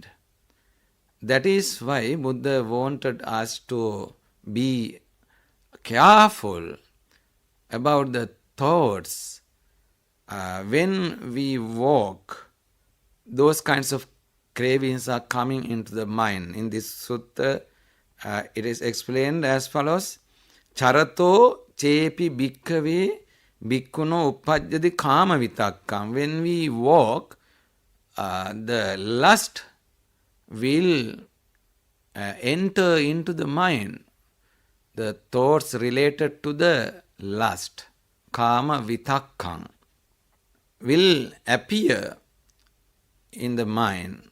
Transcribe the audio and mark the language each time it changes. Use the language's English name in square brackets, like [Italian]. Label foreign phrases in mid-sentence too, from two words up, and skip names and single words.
[English] That is why Buddha wanted us to be careful about the thoughts. When we walk, those kinds of cravings are coming into the mind. In this sutta, it is explained as follows: [Pali] Charato chepi bhikkhave bhikkhuno uppajjati kama vitakkam. [English] When we walk, the lust will enter into the mind. The thoughts related to the lust, [Pali] kama vitakkam, [English] will appear in the mind.